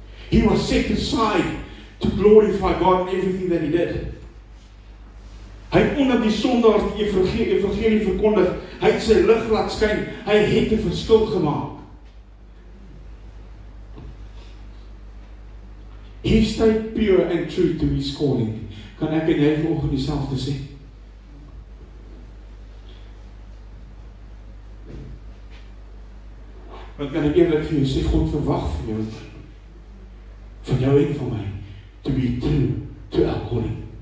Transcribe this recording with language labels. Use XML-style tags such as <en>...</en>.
<en>He was set aside to glorify God in everything that he did.</en> <af>Hy het onder die sondaars die evangelie verkondig, hy het sy lig laat skyn, hy het 'n verskil gemaak.</af> <en>He stayed pure and true to his calling.</en> <af>Kan ek en jy vanoggend dieselfde sê? Want kan ek eerlik vir jou sê, God verwag van jou en van my,</af> <en>to be true to our calling.</en>